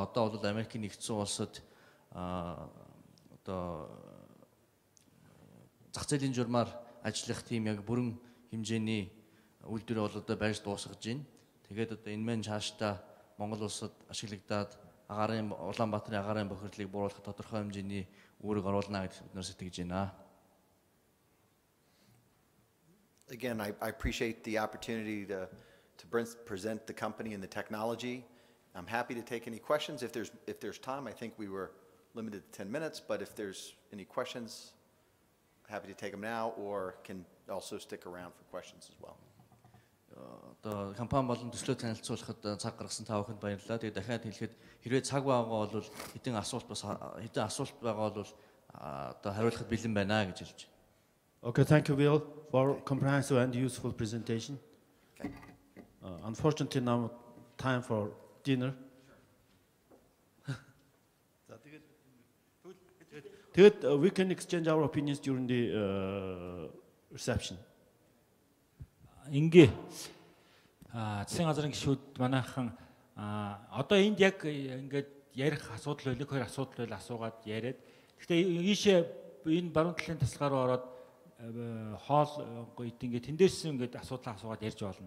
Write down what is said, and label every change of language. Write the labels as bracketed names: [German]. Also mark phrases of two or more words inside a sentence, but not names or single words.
[Mongolian] Одоо бол Америкийн нэгдсэн улсад одоо зах зээлийн журмаар ажиллах тийм яг бүрэн хэмжээний үйлдвэрээ бол одоо барьж дуусгаж байна. Тэгээд одоо энэ мэн цаашдаа Монгол улсад ашиглагдаад Улаанбаатарын агаарын бохирдлыг бууруулах тодорхой хэмжээний үүрэг оруулна гэж бид нар сэтгэж байна. [English] Again, I appreciate the opportunity to present the company and the technology. I'm happy to take any questions if there's time. I think we were limited to 10 minutes, but if there's any questions, happy to take them now or can also stick around for questions as well. [Mongolian] Одоо компани болон төслөө танилцуулахад цаг гаргасан та бүхэнд баярлалаа. Тэгээд дахиад хэлэхэд хэрвээ цаг байгаа бол хэдэн асуулт байгаа бол одоо хариулахад бэлэн байна гэж хэлж байна. [English] Okay, thank you, Will, for comprehensive and useful presentation. Okay. Unfortunately, now time for dinner. We can exchange our opinions during the reception. [Mongolian] Ингээ засгийн газрын гишүүд манайхан одоо энд яг ингээд ярих асуудал байлиг хоёр асуудал байл асуугаад яриад. Гэхдээ ийшээ энэ баруун талын тасгаар ороод хоол гойд ингээд тэндээс ингээд асуудал асуугаад ярьж болно.